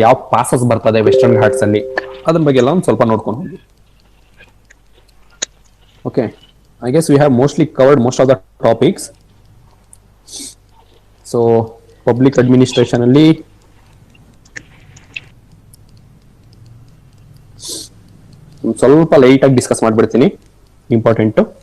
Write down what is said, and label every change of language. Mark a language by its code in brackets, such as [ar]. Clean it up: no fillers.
[kn] ಯಾವ ಪಾಸಸ್ ಬರ್ತದೆ ವೆಸ್ಟರ್ನ್ ಘಾಟ್ಸ್ ಅಲ್ಲಿ, ಅದ್ರ ಬಗ್ಗೆ ಎಲ್ಲ ಒಂದು ಸ್ವಲ್ಪ ನೋಡ್ಕೊಂಡು ಹೋಗಿ. [en] Okay, I guess we have mostly covered most of the topics. [kn] So public administration ಅಲ್ಲಿ ಸ್ವಲ್ಪ ಲೈಟ್ ಆಗಿ ಡಿಸ್ಕಸ್ ಮಾಡ್ಬಿಡ್ತೀನಿ. ಇಂಪಾರ್ಟೆಂಟ್.